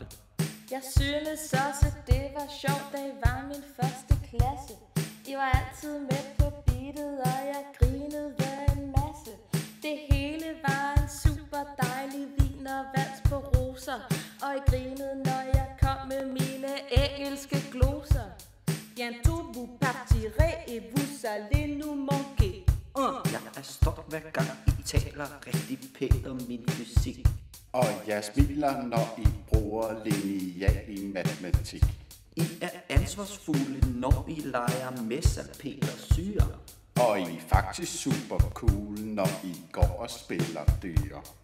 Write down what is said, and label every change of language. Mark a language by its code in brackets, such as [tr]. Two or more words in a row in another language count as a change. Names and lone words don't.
[da] Jeg synes også, det var sjovt, da I var min første klasse. I var altid med på beatet, og jeg grinede en masse. Det hele var en super dejlig vin og vals på roser, og I grinede, når jeg kom med mine engelske gloser. [fr] Bientôt vous partirez et vous allez nous manquer. [da] Jeg er stolt hver gang I taler rigtig pænt om min fysik. Og jeg smiler, når I bruger lineal i matematik. I er ansvarsfulde, når I leger med salpetersyre. Og I er faktisk super cool, når I går og spiller dyr.